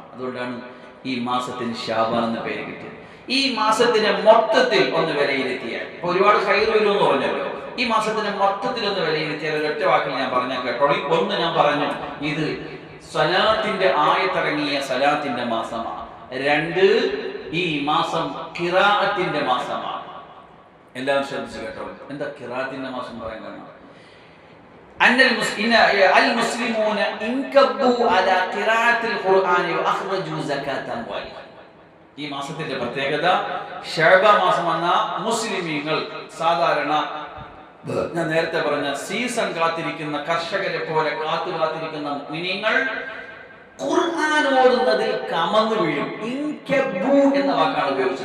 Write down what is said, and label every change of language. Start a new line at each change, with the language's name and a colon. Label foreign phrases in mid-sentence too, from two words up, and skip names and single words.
Malayalam: അതുകൊണ്ടാണ് ഈ മാസത്തിന് ശഅബാൻ എന്ന പേര് കിട്ടിയത്. ഈ മാസത്തിനെ മൊത്തത്തിൽ ഒന്ന് വിലയിരുത്തിയാൽ, ഇപ്പൊ ഒരുപാട് ഖൈർ വരും എന്ന് പറഞ്ഞല്ലോ, ഈ മാസത്തിനെ മൊത്തത്തിൽ ഒന്ന് വിലയിരുത്തിയാൽ ഒരൊറ്റ വാക്കിൽ ഞാൻ പറഞ്ഞാൽ കേട്ടോ. ഒന്ന് ഞാൻ പറഞ്ഞു, ഇത് സലാത്തിന്റെ ആയത്തിറങ്ങിയ സലാത്തിന്റെ മാസമാണ്. 2 ഈ മാസം ഖിറാഅത്തിന്റെ മാസമാണ്. എല്ലാവരും ശ്രദ്ധിച്ചു കേട്ടോ. എന്താ ഖിറാഅത്തിന്റെ മാസം പറയാൻ കാരണം?
Arabic: المسلمون انكبوا على قراءة القرآن وأخرجوا زكاة أموالهم.
Malayalam: ഈ മാസത്തിന്റെ പ്രത്യേകത, ശഅബാൻ മാസം വന്ന മുസ്ലിമീങ്ങൾ സാധാരണ ഞാൻ നേരത്തെ പറഞ്ഞ സീസൺ കാത്തിരിക്കുന്ന കർഷകരെ പോലെ കാത്തിരിക്കുന്ന മുഅ്മിനീങ്ങൾ ഖുർആൻ ഓതുന്നതിൽ കമന്നു വീഴും. ഇൻകബ്ബു എന്ന വാക്കാണ് ഉപയോഗിച്ചത്.